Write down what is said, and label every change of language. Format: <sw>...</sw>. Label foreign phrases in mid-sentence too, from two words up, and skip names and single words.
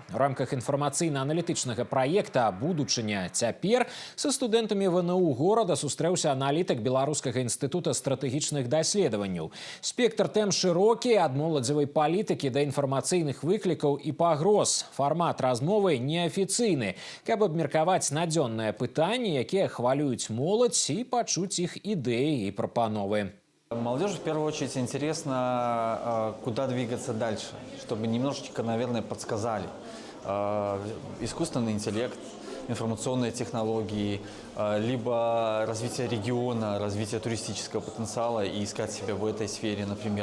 <be>У рамках інфармацыйна-аналітычнага праекта «Будучыня цяпер» са студэнтамі ВНУ горада сустрэўся аналітык Беларускага інстытута стратэгічных даследаванняў. Спектр тэм шырокі, ад моладзевай палітыкі да інфармацыйных выклікаў і пагроз. Фармат размовы неафіцыйны, каб абмеркаваць надзённыя пытанні, якія хвалююць моладзь, і пачуць іх ідэі и пропановы.</be> <ru>Молодежи в первую очередь интересно, куда двигаться дальше, чтобы немножечко, наверное, подсказали. Искусственный интеллект, информационные технологии, либо развитие региона, развитие туристического потенциала и искать себя в этой сфере, например.</ru>